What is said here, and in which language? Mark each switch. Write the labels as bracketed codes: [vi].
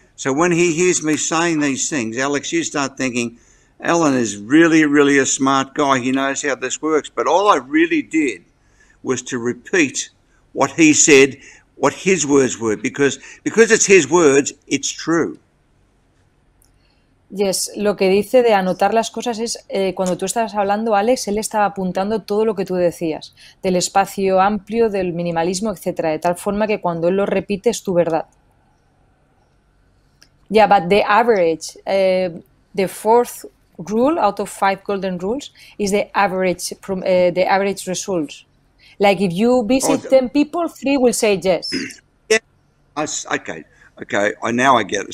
[en] So when he hears me saying these things, Alex, you start thinking, Allan is really, really a smart guy. He knows how this works. But all I really did was to repeat what he said, what his words were, because it's his words, it's true. [es] Yes, lo que dice de anotar las cosas es, cuando tú estabas hablando, Alex, él estaba apuntando todo lo que tú decías, del espacio amplio, del minimalismo, etcétera, de tal forma que cuando él lo repite es tu verdad. [en] Yeah, but the average, the fourth rule out of 5 golden rules is the average results. Like if you visit 10 people, 3 will say yes. Yeah. Okay. Now I get it.